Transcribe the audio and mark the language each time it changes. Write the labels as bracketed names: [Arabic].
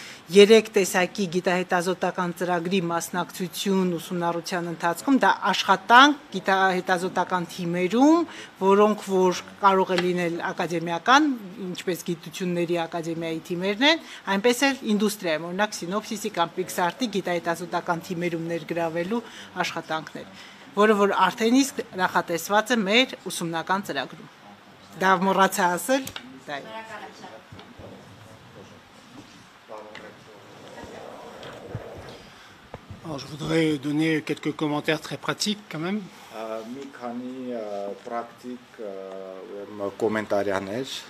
[Armenian] 3 տեսակի գիտահետազոտական ծրագրի մասնակցություն ուսումնառության ընթացքում, դա աշխատանք գիտահետազոտական թիմերում, որոնք որ կարող է լինել ակադեմիական, ինչպես գիտությունների ակադեմիայի թիմերն են, այնպես էլ ինդուստրիայում, օրինակ Սինոպսիսի կամ Պիքսարտի գիտահետազոտական թիմերում ներգրավելու աշխատանքներ, որը որ արդեն իսկ նախատեսված է մեր ուսումնական ծրագրում։ Դա մոռացա ասել, դա է։ [French] Alors, je voudrais donner quelques commentaires très pratiques quand même. [Armenian] Մի քանի պրակտիկ կոմենտարիաներ